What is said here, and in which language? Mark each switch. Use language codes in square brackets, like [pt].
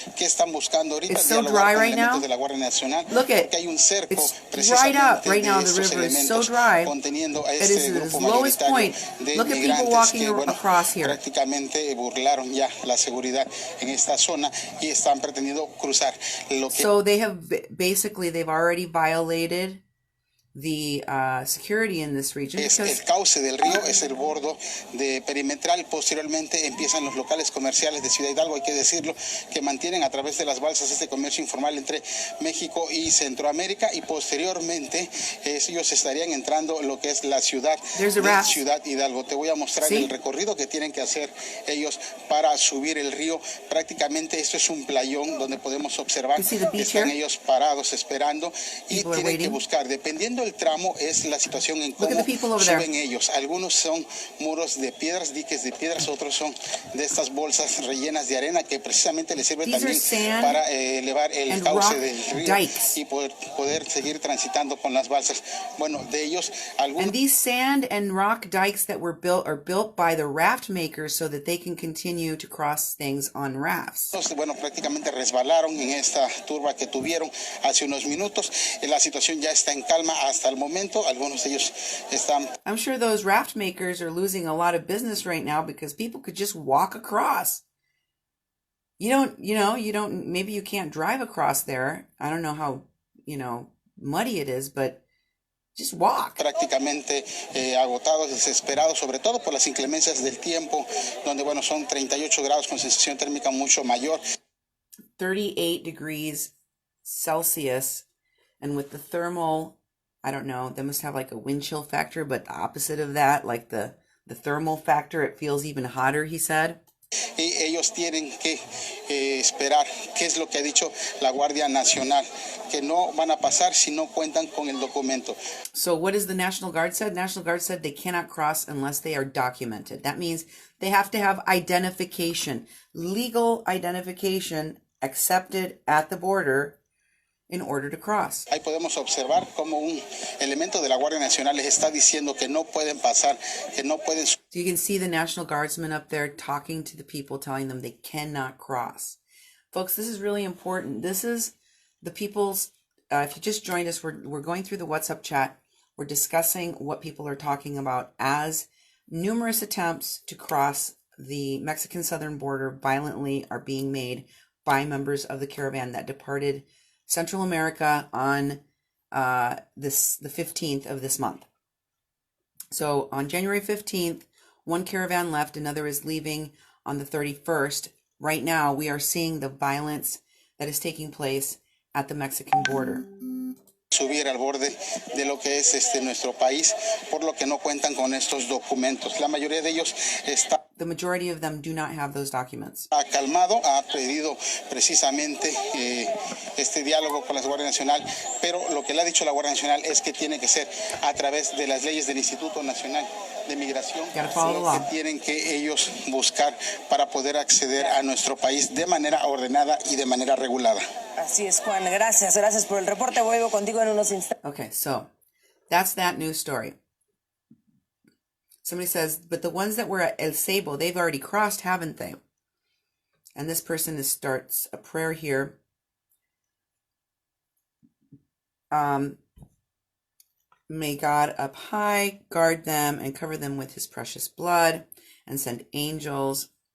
[es] ¿Qué están buscando ahorita? Dialogar con elementos de la Guardia Nacional, porque hay un cerco precisamente de estos elementos conteniendo a este grupo mayoritario de migrantes que bueno, prácticamente burlaron ya la seguridad en esta zona y están pretendiendo cruzar. [en] So they've already violated the security in this region. [es] Es el cauce del río, es el bordo de perimetral. Posteriormente empiezan los locales comerciales de Ciudad Hidalgo, hay que decirlo, que mantienen a través de las balsas este comercio informal entre México y Centroamérica, y posteriormente ellos estarían entrando lo que es la ciudad de Ciudad Hidalgo. Te voy a mostrar el recorrido que tienen que hacer ellos para subir el río. Prácticamente esto es un playón donde podemos observar que están ellos parados esperando y tienen que buscar, dependiendo el tramo, es la situación en cómo suben ellos. Algunos son muros de piedras, diques de piedras, otros son de estas bolsas rellenas de arena que precisamente les sirven también para elevar el cauce del río y poder seguir transitando con las balsas. Bueno, de ellos algunos. [en] And these sand and rock dikes that were built are built by the raft makers so that they can continue to cross things on rafts. [es] Bueno, prácticamente resbalaron en esta turba que tuvieron hace unos minutos. La situación ya está en calma hasta el momento. Algunos de ellos están. [en] I'm sure those raft makers are losing a lot of business right now because people could just walk across. Maybe you can't drive across there. I don't know how, muddy it is, but just walk. [es] Prácticamente agotados, desesperados, sobre todo por las inclemencias del tiempo, donde, bueno, son 38 grados con sensación térmica mucho mayor. [en] 38 degrees Celsius, and with the thermal, I don't know, they must have like a wind chill factor, but the opposite of that, like the thermal factor, it feels even hotter, he said. [es] y ellos tienen que esperar qué es lo que ha dicho la Guardia Nacional, que no van a pasar si no cuentan con el documento. [en] So what has the National Guard said? National Guard said they cannot cross unless they are documented. That means they have to have identification, legal identification accepted at the border in order to cross. [es] Ahí podemos observar cómo un elemento de la Guardia Nacional les está diciendo que no pueden pasar, que no pueden. [en] So you can see the National Guardsmen up there talking to the people, telling them they cannot cross. Folks, this is really important. This is the people's, if you just joined us, we're going through the WhatsApp chat. We're discussing what people are talking about as numerous attempts to cross the Mexican southern border violently are being made by members of the caravan that departed Central America on the 15th of this month. So on January 15th, one caravan left, another is leaving on the 31st. Right now, we are seeing the violence that is taking place at the Mexican border. [es] Subir al borde de lo que es nuestro país, por lo que no cuentan con estos documentos. La mayoría de ellos está. [en] The majority of them do not have those documents. [es] Ha calmado, ha pedido precisamente este diálogo con la Guardia Nacional, pero lo que le ha dicho la Guardia Nacional es que tiene que ser a través de las leyes del Instituto Nacional de Migración, que tienen que ellos buscar para poder acceder a nuestro país de manera ordenada y de manera regulada. Así es, Juan. Gracias por el reporte. Vuelvo contigo en unos instantes. [en] Okay, so that's that news story. Somebody says, but the ones that were at El Ceibo, they've already crossed, haven't they? And this person starts a prayer here. May God up high guard them and cover them with his precious blood and send angels.